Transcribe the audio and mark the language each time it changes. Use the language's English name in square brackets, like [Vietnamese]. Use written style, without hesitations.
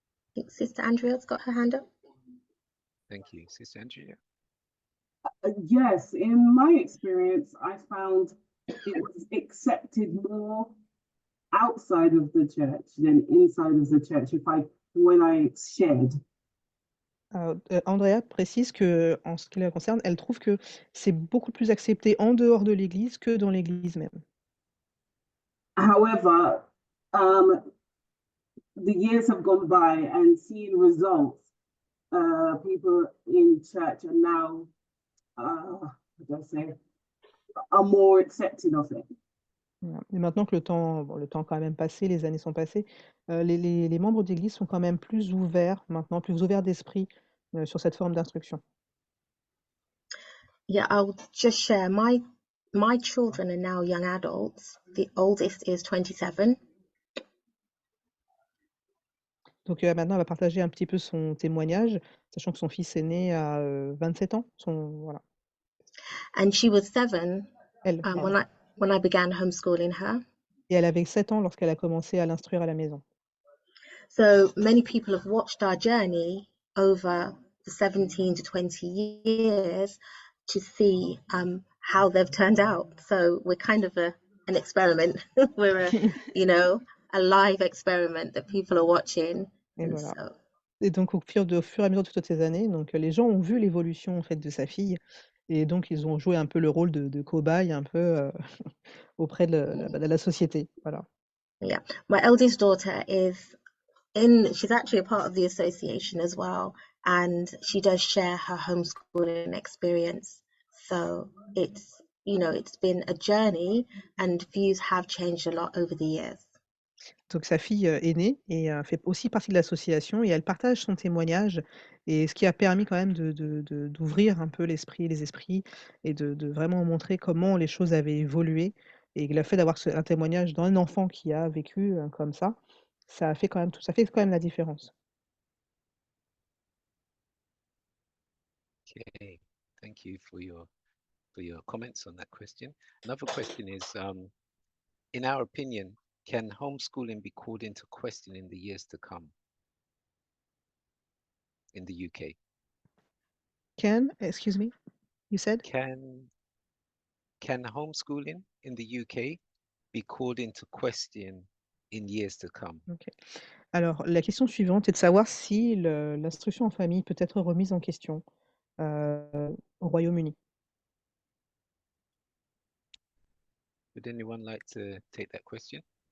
[English] I think Sister Andrea's got her hand up. Thank you. Sister Andrea? Yes, in my experience, I found it was accepted more outside of the church than inside of the church when I shared. [French] Andrea précise que, en ce qui la concerne, elle trouve que c'est beaucoup plus accepté en dehors de l'Église que dans l'Église même. [English] However, the years have gone by and seeing results, people in church are now, are more accepting of it. [French] Voilà. Et maintenant que le temps quand même passé, les années sont passées, les membres d'Église sont quand même plus ouverts maintenant, plus ouverts d'esprit sur cette forme d'instruction. [English] Yeah, I'll just share my children are now young adults. The oldest is 27. [French] Donc maintenant, elle va partager un petit peu son témoignage, sachant que son fils est né à 27 ans. Voilà. [English] And she was 7 [French] Elle, pardon. [English] when I began homeschooling her. [French] Et elle avait 7 ans lorsqu'elle a commencé à l'instruire à la maison. [English] So many people have watched our journey over the 17 to 20 years to see how they've turned out. So we're kind of an experiment. We're a live experiment that people are watching. [French] Et [English] And [French] voilà. [English] so, [French] Et donc au fur et à mesure de toutes ces années, donc les gens ont vu l'évolution en fait de sa fille, et donc ils ont joué un peu le rôle de cobaye un peu auprès de la société. Voilà. [English] yeah, my eldest daughter she's actually a part of the association as well, and she does share her homeschooling experience. So it's been a journey, and views have changed a lot over the years. [French] Donc sa fille est née et fait aussi partie de l'association, et elle partage son témoignage, et ce qui a permis quand même d'ouvrir un peu les esprits, et de vraiment montrer comment les choses avaient évolué, et le fait d'avoir un témoignage d'un enfant qui a vécu comme ça fait quand même la différence. [English] Okay, thank you for your comments on that question. Another question is, in our opinion, can homeschooling be called into question in the years to come in the UK? Excuse me, you said? can homeschooling in the UK be called into question in years to come? Ok. [French] Alors, la question suivante est de savoir si l'instruction en famille peut être remise en question au Royaume-Uni. [English] Would anyone like to take that question?